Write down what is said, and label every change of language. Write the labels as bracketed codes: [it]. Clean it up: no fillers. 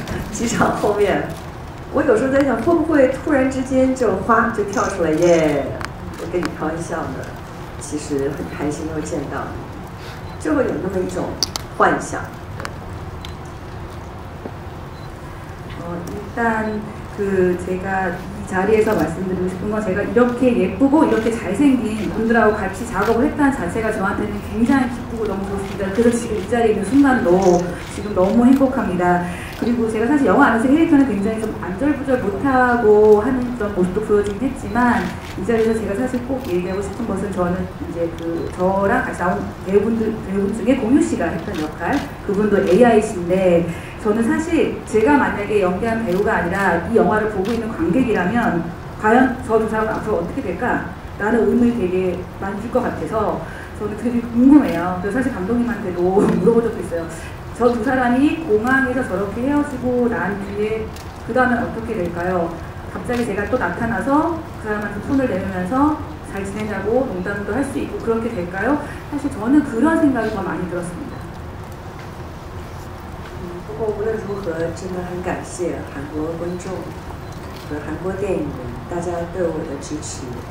[zh] 机场后面，我有时候在想，会不会突然之间就跳出来耶？我跟你开玩笑的，其实很开心又见到你，就会有那么一种幻想。 [ko] 일단 제가 이 자리에서 말씀드리고 싶은 건 제가 이렇게 예쁘고 이렇게 잘생긴 분들하고 같이 작업을 했다는 자체가 저한테는 굉장히 기쁘고 너무 좋습니다. 그래서 지금 이 자리에 있는 순간도 지금 너무 행복합니다. 그리고 제가 사실 영화 안에서 캐릭터는 굉장히 좀 안절부절 못하고 하는 그런 모습도 보여주긴 했지만 이 자리에서 제가 사실 꼭 얘기하고 싶은 것은 저는 이제 저랑 같이 나온 배우분 중에 공유 씨가 했던 역할 그분도 AI신데 저는 사실 제가 만약에 연기한 배우가 아니라 이 영화를 보고 있는 관객이라면 과연 저 두 사람 앞으로 어떻게 될까? 라는 의문이 되게 많이 들 것 같아서 저는 되게 궁금해요. 그래서 사실 감독님한테도 물어본 적도 있어요. 저 두 사람이 공항에서 저렇게 헤어지고 난 뒤에 그 다음엔 어떻게 될까요? 갑자기 제가 또 나타나서 그 사람한테 손을 내밀면서 잘 지내냐고 농담도 할 수 있고 그렇게 될까요? 사실 저는 그런 생각이 더 많이 들었습니다. [zh] 不过无论如何，真的很感谢韩国观众和韩国电影人大家对我的支持。